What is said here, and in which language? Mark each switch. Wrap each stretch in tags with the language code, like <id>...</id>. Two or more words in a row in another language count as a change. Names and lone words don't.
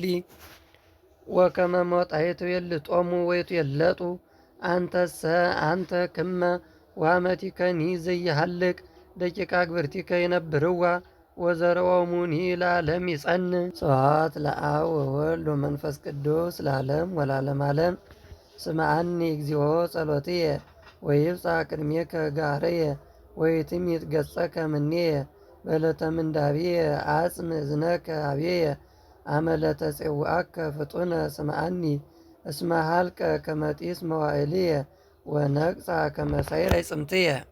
<gez>ወከመ ሞጣዕት ይልጦሙ ወይትየለጡ አንተሰ አንተ ክመ ወአመቲከኒ ዘይሃልቅ ደቂቀ አግብርቲከ ይነብርዋ ወዘርኦሙኒ ለዓለም ይጸንዕ። ስብሐት ለአብ ወወልድ ወመንፈስ ቅዱስ ለዓለም ወለዓለመ ዓለም። ስምዐኒ እግዚኦ ጸሎትየ ወይብጽሕ ቅድሜከ ገአርየ ወኢትሚት ገጸከ እምኔየ በዕለተ ምንዳቤየ አጽም እዝነከ ኀቤየ አመ ለተጼውዐከ ፍጡነ ስምዐኒ እስመ ሀልቀ ከመ ጢስ መዋዕልየ ወነግጻ ከመ ሳዕረ ጽምትየ</gez>